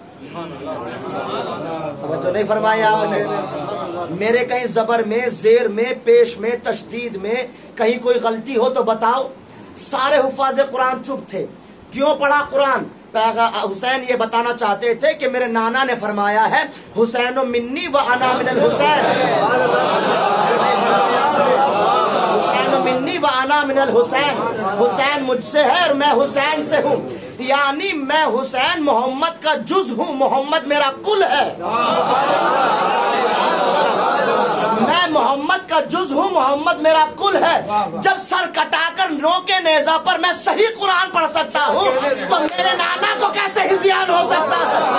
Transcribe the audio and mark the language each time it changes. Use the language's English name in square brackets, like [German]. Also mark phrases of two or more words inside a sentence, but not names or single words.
[Urdu] توجہ نہیں فرمایا آپ نے. میرے کہیں زبر میں, زیر میں, پیش میں, تشدید میں کہیں کوئی غلطی ہو تو بتاؤ. سارے حفاظ قرآن چپ تھے. کیوں پڑھا قرآن؟ حسین یہ بتانا چاہتے تھے کہ میرے نانا نے فرمایا ہے [Arabic] حسین و منی و انا من الحسین, حسین و منی و انا من الحسین, [Urdu] حسین مجھ سے ہے اور میں حسین سے ہوں. یعنی میں حسین محمد کا جز ہوں, محمد میرا کل ہے. میں محمد کا جز ہوں, محمد میرا کل ہے. جب سر کٹا کر نوکے نیزہ پر میں صحیح قرآن پڑھ سکتا ہوں تو میرے نانا کو کیسے ہذیان ہو سکتا ہے؟